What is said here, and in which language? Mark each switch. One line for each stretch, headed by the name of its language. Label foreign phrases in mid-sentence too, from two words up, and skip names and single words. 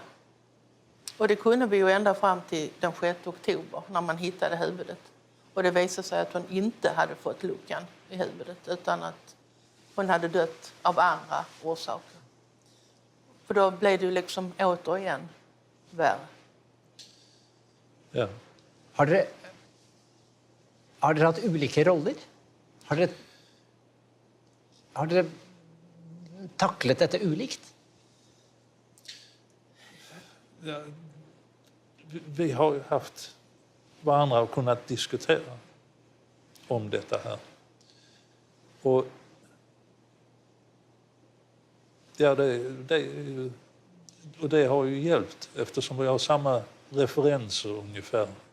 Swedish: Och det kunde vi ju ända fram till den 6 oktober när man hittade huvudet. Och det visade sig att hon inte hade fått luckan i huvudet utan att hon hade dött av andra orsaker. För då blev det ju liksom återigen värre. Ja.
Norwegian: Har dere hatt ulike roller? Har dere taklet dette ulikt?
Swedish: Ja, vi har ju haft varandra och kunnat diskutera om detta här. Och ja, det har ju hjälpt eftersom vi har samma referenser ungefär.